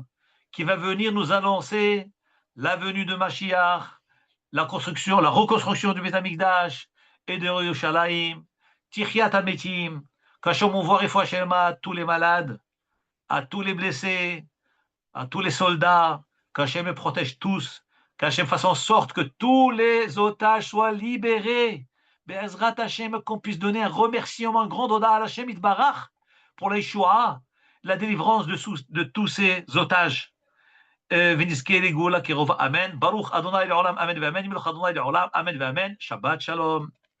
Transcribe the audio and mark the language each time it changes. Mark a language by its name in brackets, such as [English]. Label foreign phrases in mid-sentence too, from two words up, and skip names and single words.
[French] qui va venir nous annoncer la venue de Mashiach, la construction, la reconstruction du [Hebrew] בית המקדש [French] et de Yerushalayim, [Hebrew] תחיית המתים, [French] qu'Hachem envoie [Hebrew] רפואה שלמה [French] à tous les malades, à tous les blessés, à tous les soldats, qu'Hachem les protège tous, qu'Hachem fasse en sorte que tous les otages soient libérés. [Hebrew] בעזרת השם, [French] qu'on puisse donner un remerciement, un grand oda à [Hebrew] השם יתברך [French] pour la Yeshua, la délivrance de tous ces otages. [Hebrew] ונזכה לגאולה קרובה, אמן. ברוך אדוני לעולם, אמן ואמן. ימלוך אדוני לעולם, אמן ואמן. שבת שלום.